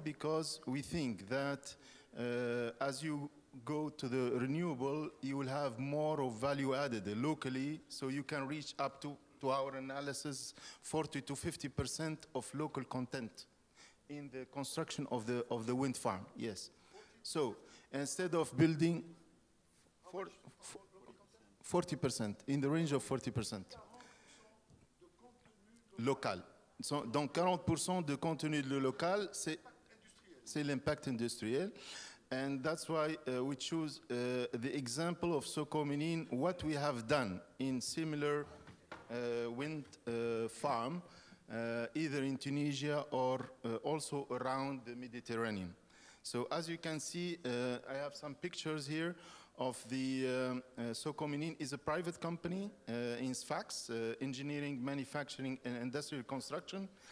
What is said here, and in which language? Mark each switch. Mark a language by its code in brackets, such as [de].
[en] Because we think that as you go to the renewable, you will have more of value added locally, so you can reach up to our analysis, 40 to 50% of local content in the construction of the wind farm. Yes. So instead of building 40%, in the range of 40%. Local. [fr] Donc 40% de contenu local, c'est l'impact industriel. [en] And that's why we choose the example of Socomini, what we have done in similar wind farm, either in Tunisia or also around the Mediterranean. So as you can see, I have some pictures here of the Socomini is a private company in Sfax, engineering, manufacturing, and industrial construction.